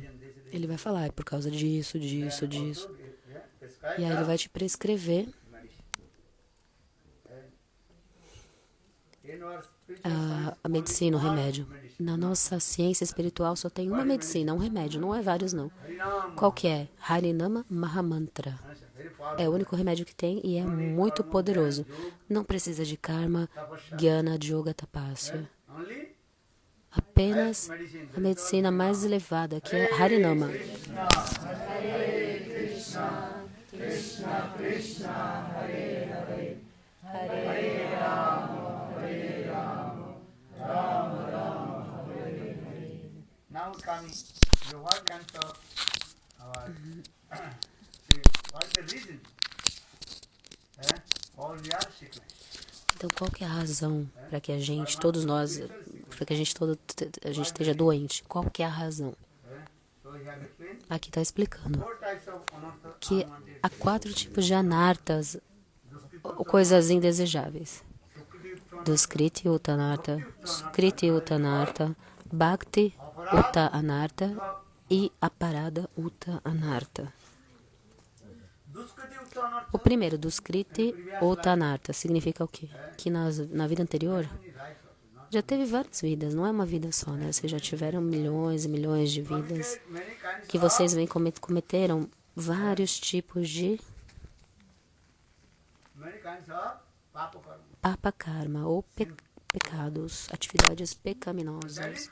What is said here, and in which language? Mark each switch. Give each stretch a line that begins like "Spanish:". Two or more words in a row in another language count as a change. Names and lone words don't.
Portuguese: Ele vai falar, é por causa disso, disso, disso. E aí ele vai te prescrever a medicina, o remédio. Na nossa ciência espiritual só tem uma medicina, um remédio, não é vários não. Qual que é?
Sanskrit: हरिनाम महामन्त्र.
Portuguese: É o único remédio que tem e é muito poderoso. Não precisa de karma, jnana, yoga, tapasya. Apenas a medicina mais elevada, que é Harinama. Hare Krishna, Krishna Krishna, Hare Hare, Hare Rama, Hare Rama, Rama Rama, Hare Hare.
English: Now coming, what kinds of what is the reason for your sickness?
Portuguese: Então, qual que é a razão para que a gente, todos nós, para que a gente esteja doente? Qual que é a razão? Aqui está explicando que há 4 tipos de anartas, ou coisas indesejáveis.
Sanskrit: दुष्कृति उत्थ अनर्थ, सुकृति उत्थ अनर्थ, भक्ति उत्थ अनर्थ e अपराध उत्थ अनर्थ.
Portuguese: O primeiro,
Sanskrit: दुष्कृति उत्थ अनर्थ,
Portuguese: significa o quê? Que na vida anterior já teve várias vidas, não é uma vida só, né? Vocês já tiveram milhões e milhões de vidas que vocês cometeram vários tipos de
Sanskrit: पाप कर्म
Portuguese: ou pecados, atividades pecaminosas.